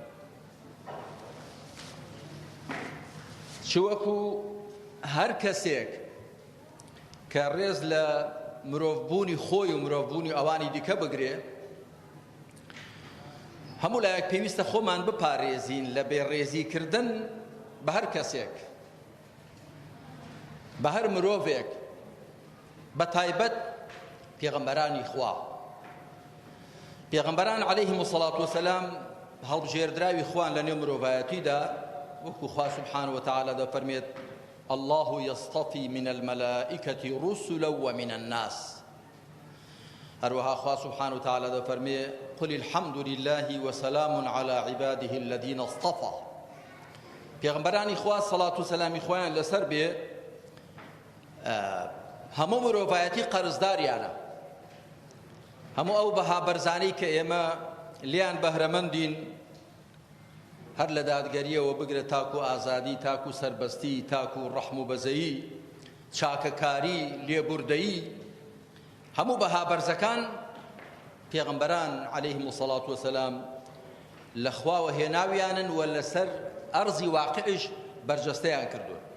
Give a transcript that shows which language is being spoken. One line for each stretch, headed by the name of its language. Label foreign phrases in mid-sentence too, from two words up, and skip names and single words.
Central Kurdish: چ وەکو هەر کەسێک کە ڕێز لە مرۆڤبوونی خۆی و مرۆڤبوونی ئەوانی دیکە بگرێ هەموو لایەک پێویستە خۆمان بپارێزین لە بێڕێزیکردن بە هەر کەسێک بە هەر مرۆڤێک بە تایبەت پێغەمبەرانی خوا پێغەمبەران
Arabic: عەلەیهیم الصەڵات وەسەلام
Central Kurdish: هەڵبژێردراوی خوان لە نێو مرۆڤایەتیدا وەکو خوا
Arabic: سبحانه وتعالى
Central Kurdish: دەفەرمێت
Arabic: الله يصطفي من الملائكة رسلا ومن الناس
Central Kurdish: هەروەها خوا
Arabic: سبحانه وتعالى
Central Kurdish: دەفەرمێ
Arabic: قل الحمد لله وسلام على عباده الذين اصطفى
Central Kurdish: پێغەمبەرانی خوا سەڵات و سەلامی خۆیان لەسەر بێ هەموو مرۆڤایەتی قەرزداریانە هەموو ئەو بەها بەرزانەی کە ئێمە لیان بەهرەمەندین هەر لە دادگەریەوە بگرە تاکو ئازادی تاکو سەربەستی تاکو ڕەحم و بەزەیی چاکەکاری لێبوردەیی هەموو بەها بەرزەکان پێغەمبەران
Arabic: عەلەیهیم الصەڵات وەسەلام
Central Kurdish: لە خواوە هێناویانن و لەسەر ئەرزی واقعش بەرجەستەیان کردووە